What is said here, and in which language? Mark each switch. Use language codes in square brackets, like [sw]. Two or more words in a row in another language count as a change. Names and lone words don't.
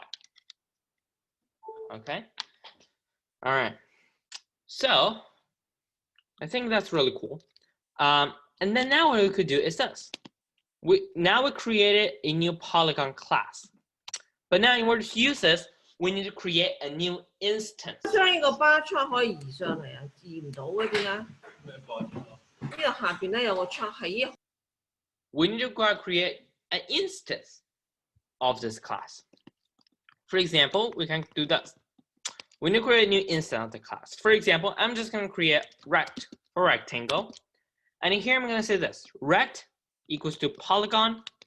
[en] Okay. All right. So I think that's really cool. And then now what we could do is this. We created a new polygon class. But now in order to use this, we need to create a new instance. [yue] 將呢個 [en] bar chart [yue] 可以移上嚟啊，移唔到嘅點解？呢度下邊咧有個 chart 係呢。 [en] We need to go and create an instance of this class. For example, we can do this. We need to create a new instance of the class. For example, I'm just going to create rect for rectangle. And in here, I'm going to say this. Rect equals to polygon.